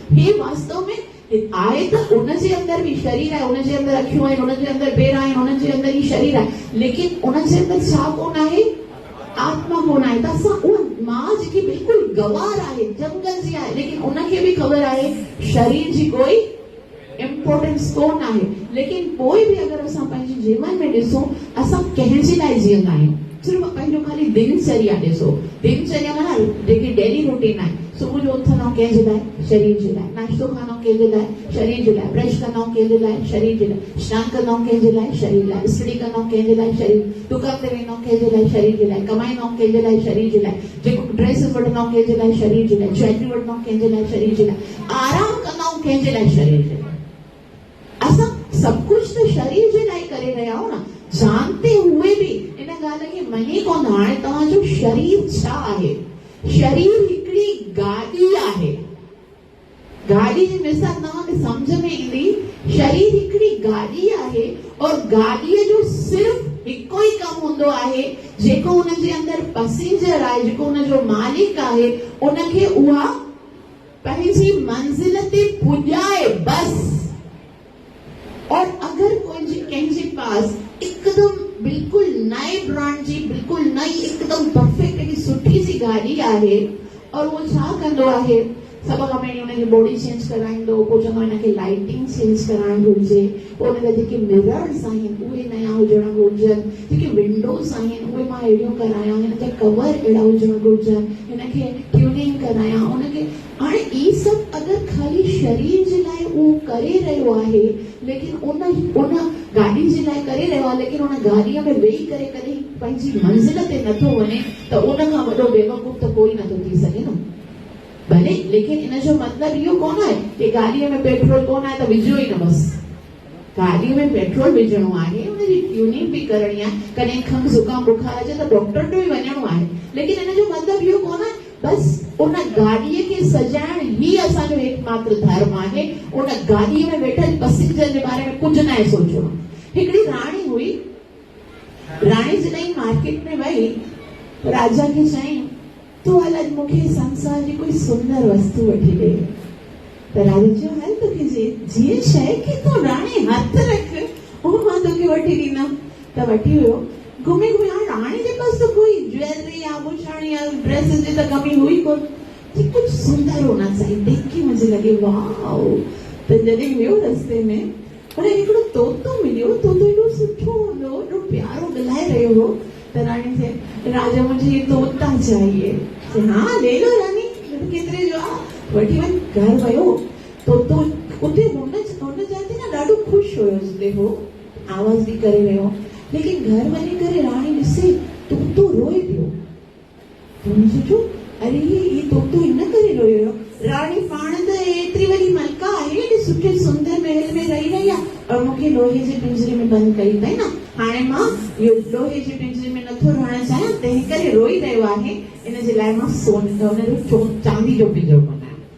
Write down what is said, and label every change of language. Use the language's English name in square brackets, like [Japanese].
[Sindhi] हे वास्तव में आहे त उनजे अंदरि बि शरीर आहे, उनजे अंदरि अखियूं आहिनि, उनजे अंदरि पेर आहिनि, उनजे अंदरि ई शरीर आहे, लेकिन उनजे अंदरि छा कोन आहे, आत्मा कोन आहे। त असां उहा मां जेकी बिल्कुलु गवार आहे, जंगल जी आहे, लेकिन उनखे बि ख़बर आहे शरीर जी कोई इम्पोर्टेंस कोन आहे। लेकिन पोइ बि अगरि असां पंहिंजे जीवन में ॾिसूं, असां कंहिंजे लाइ जीअंदा आहियूं, सिर्फ़ु पंहिंजो ख़ाली दिनचर्या ॾिसो। दिनचर्या माना जेकी डेली रूटीन आहे, सुबुह जो उथंदा आहियूं कंहिंजे लाइ, शरीर जे लाइ, नाश्तो खाना कंहिंजे लाइ, शरीर जे लाइ, ब्रश कंदा आहियूं कंहिंजे लाइ, शरीर जे लाइ, स्नान कंदा आहियूं कंहिंजे लाइ, शरीर लाइ, स्टडी कंदा आहियूं कंहिंजे लाइ, शरीर, दुकान ते वेंदा आहियूं कंहिंजे लाइ, शरीर जे लाइ, कमाईंदा आहियूं कंहिंजे लाइ, शरीर जे लाइ, जेको ड्रेसिस वठंदा आहियूं कंहिंजे लाइ, शरीर जे लाइ, ज्वेलरी वठंदा आहियूं कंहिंजे लाइ, शरीर जे लाइ, आराम कंदा आहियूं कंहिंजे लाइ, शरीर जे लाइ। असां [Hindi] सब कुछ तो [Sindhi] शरीर जे लाइ करे रहिया आहियूं न, [Hindi] जानते हुए भी [Sindhi] इन ॻाल्हि खे मञी कोन। हाणे तव्हांजो शरीर छा आहे? शरीर हिकिड़ी गाॾी आहे। गाॾी जी मिसाल तव्हांखे सम्झ में ईंदी, शरीर हिकिड़ी गाॾी आहे और गाॾीअ जो सिर्फ़ु हिकु ई कमु हूंदो आहे, जेको हुनजे अंदरि पैसेंजर आहे, जेको हुनजो मालिक आहे, उनखे उहा पंहिंजी मंज़िल ते पुॼाए बस। और अगर कंहिंजे पास एकदम बिल्कुल नए ब्रांड जी, बिल्कुल नई एकदम परफेक्ट सुठी सी गाड़ी आहे और वो छा कंदो आहे, सभ खां पहिरीं हुनजी बॉडी चेंज कराईंदो, पोइ चवंदो हिनखे लाइटिंग चेंज कराइण घुरिजे, पोइ हुनजा जेके मिरर्स आहिनि उहे नया हुजण घुरिजनि, जेके विंडोज़ आहिनि उहे मां अहिड़ियूं करायां, हिनजा कवर अहिड़ा हुजण घुरिजनि, हिनखे ट्यूनिंग करायां, हुनखे। हाणे ई सभु अगरि ख़ाली शरीर जे लाइ उहो करे रहियो आहे, लेकिन उन गाॾी जे लाइ करे रहियो आहे, लेकिन उन गाॾीअ में वेही करे कॾहिं पंहिंजी मंज़िल ते नथो वञे, त उन खां वॾो बेवकूफ़ त कोई नथो थी सघे न। भले, लेकिन इन जो मतिलबु इहो कोन आहे कि गाॾीअ में पेट्रोल कोन आहे त विझो ई न बसि। गाॾीअ में पेट्रोल विझणो आहे, हुनजी ट्यूनिंग बि करणी आहे, कॾहिं खंघि ज़ुकाम बुखार अचे त डॉक्टर ॾे वञणो आहे, लेकिन इन जो मतिलबु इहो कोन आहे बसि उन गाॾीअ खे सजाइण ई असांजो एकमात्र धर्म आहे। उन गाॾीअ में वेठल पैसेंजर जे बारे में कुझु न आहे सोचणो। हिकिड़ी राणी हुई, राणी जॾहिं मार्केट में वई, राजा खे चयईं तूं हल अॼु मूंखे संसार जी कोई सुंदर वस्तु वठी ॾे। त राजा चयो हल तोखे जीअं शइ खे तूं राणी हथ रख उहो मां तोखे वठी ॾींदमि। त वठी वियो, घुमे घुमे। हाणे राणी जे पास त कोई ज्वेलरी आभूषण या ड्रेसेस जी त कमी हुई कोन, [Hindi] कुछ सुंदर होना चाहिए, देख के मुझे लगे वाओ। [Sindhi] त जॾहिं वियो रस्ते में, हाणे हिकिड़ो तोतो मिलियो, तोतो एॾो सुठो हूंदो, एॾो प्यारो ॻाल्हाए रहियो हो। [Hindi] तो रानी से राजा मुझे ये तोता चाहिए। [Sindhi] तो [Hindi] हाँ ले लो रानी, [Sindhi] केतिरे जो आहे वठी वञ। घर वियो तो उते हुन जाते ना ॾाढो ख़ुशि हुयोसि, देखो आवाज़ बि करे वियो। लेकिन घर वञी करे राणी ॾिसे तोतो रोए पियो। तो हुन सोचियो अरे ये तोतो इन करे रोयो। राणी पाण त एतिरी वॾी मलका आहे, एॾे सुठे सुंदर महल में रही रही आहे और मूंखे लोहे जे पिंजरे में बंदि कई अथई न। हाणे मां इहो लोहे जे पिंजरे में नथो रहणु चाहियां, तंहिं करे रोई रहियो आहे। इन जे लाइ मां हुनजो चांदी जो पिंजरो बनायो।